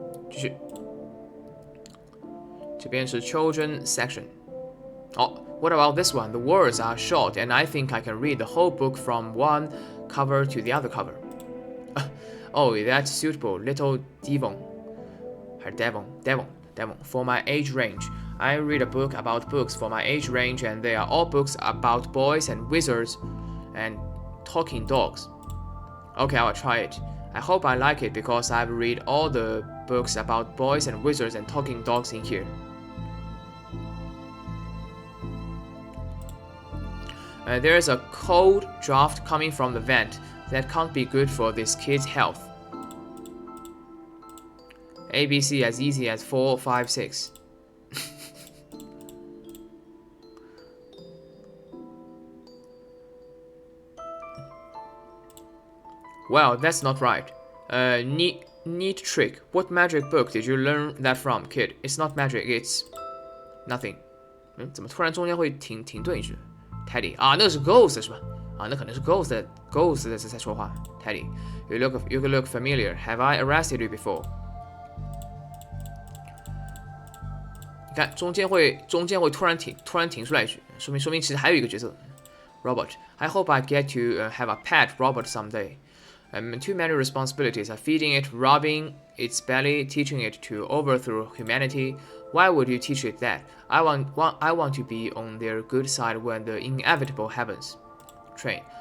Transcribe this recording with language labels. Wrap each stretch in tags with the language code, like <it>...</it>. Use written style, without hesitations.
<zh>继续，这边是 Children section。</zh> <en>哦 ，What about this one? The words are short, and I think I can read the whole book from one cover to the other cover. Oh, that's suitable, little Devon.</en> <zh>还是</zh> <en>Devon. For my age range, I read a book about books for my age range, and they are all books about boys and wizards and talking dogs. Okay, I'll try it. I hope I like it because I've read all the books about boys and wizards and talking dogs in here. There's a cold draft coming from the vent that can't be good for this kid's health. ABC as easy as 4, 5, 6. Well, that's not right. Neat trick. What magic book did you learn that from, kid? It's not magic, it's nothing.</en> <zh>怎么突然中间会停顿一句 ？Teddy 啊，那个是 Ghost 是吧？啊，那可能是 Ghost 在说话。</zh> <en>Teddy, you look familiar. Have I arrested you before?</en> <zh>你看中间会突然停出来一句，说明其实还有一个角色 Robert.</zh> <en>I hope I get to have a pet Robert someday. Too many responsibilities are feeding it, rubbing its belly, teaching it to overthrow humanity. Why would you teach it that? I want to be on their good side when the inevitable happens. Train.</en>